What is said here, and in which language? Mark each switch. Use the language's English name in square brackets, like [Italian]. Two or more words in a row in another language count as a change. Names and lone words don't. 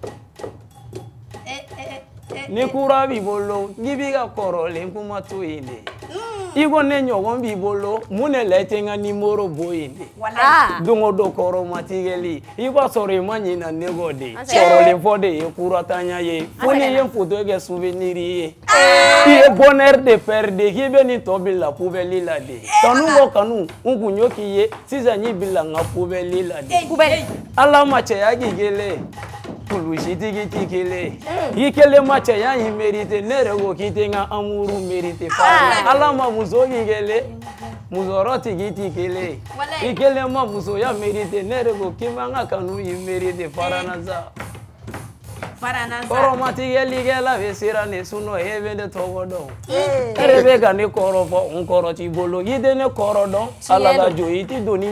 [Bambara] ni kura b'i bolo n'i b'i ka kɔrɔlen kuma to yen de i ko ne ɲɔgɔn b'i bolo mun de la i tɛ n ka numéro bɔ yen de don o don kɔrɔ ma tigɛli i b'a sɔrɔ i ma ɲina ne kɔ de kɔrɔlen fɔ de ye kuratanya ye fo n'i ye photo kɛ souvenir ye i ye [French] bonheur de perdre [Bambara] k'i bɛ nin tɔ bila poubelle la de kanu ko kanu n kun y'o k'i ye sisan n'i bila n ka poubelle la de Ala ma cɛya k'i kelen kulusitigi tɛ kelen i kelen ma cɛya in mérite ne yɛrɛ ko k'i tɛ n ka [French] amour mérite [Bambara] Ala ma muso k'i kelen musɔrɔ tigi tɛ kelen i kelen ma musoya mérite ne yɛrɛ ko k'i man ka kanu i mérite faranasa kɔrɔmatigɛlikɛla bɛ siran ne sunɔ e bɛ ne tɔgɔ dɔn e yɛrɛ bɛ ka ne kɔrɔ fɔ n kɔrɔ t'i bolo i tɛ ne kɔrɔ dɔn Ala ka jɔ i tɛ don ni